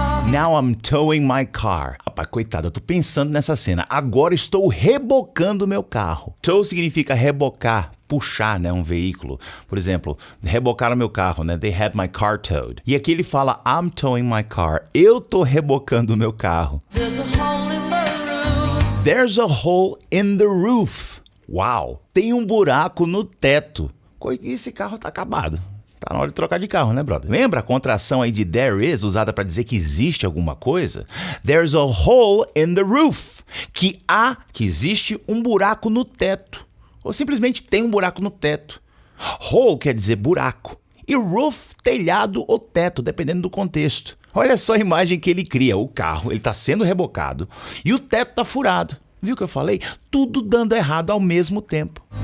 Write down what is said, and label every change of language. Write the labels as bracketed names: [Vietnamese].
[English] Now I'm towing my car. [Portuguese] Rapaz, coitado, eu tô pensando nessa cena. Agora estou rebocando meu carro. Tow significa rebocar, puxar, né, um veículo. Por exemplo, rebocaram meu carro, né? [English] They had my car towed. [Portuguese] E aqui ele fala, [English] I'm towing my car. [Portuguese] Eu tô rebocando meu carro. [English] There's a hole in the roof. [Portuguese] Uau! Tem um buraco no teto. Esse carro tá acabado. Tá na hora de trocar de carro, né, brother? Lembra a contração aí de there is, usada para dizer que existe alguma coisa? [English] There's a hole in the roof. [Portuguese] Que existe um buraco no teto. Ou simplesmente tem um buraco no teto. Hole quer dizer buraco. E roof, telhado ou teto, dependendo do contexto. Olha só a imagem que ele cria. O carro, ele tá sendo rebocado e o teto tá furado. Viu o que eu falei? Tudo dando errado ao mesmo tempo.